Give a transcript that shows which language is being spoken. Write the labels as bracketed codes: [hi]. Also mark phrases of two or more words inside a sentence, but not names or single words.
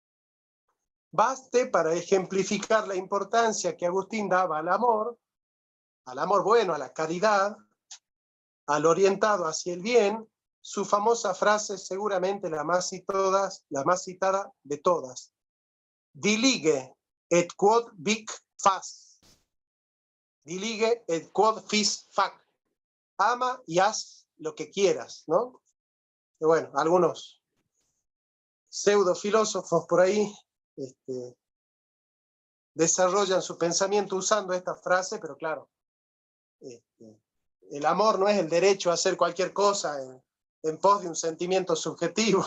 [es] Baste para ejemplificar la importancia que Agustín daba al amor al amor bueno, a la caridad, al orientado hacia el bien, su famosa frase, seguramente la más citada de todas: [la] dilige et quod vic fas. Dilige et quod vis fac. [es] Ama y haz lo que quieras, ¿no? Y bueno, algunos pseudofilósofos por ahí desarrollan su pensamiento usando esta frase, pero claro, el amor no es el derecho a hacer cualquier cosa en pos de un sentimiento subjetivo.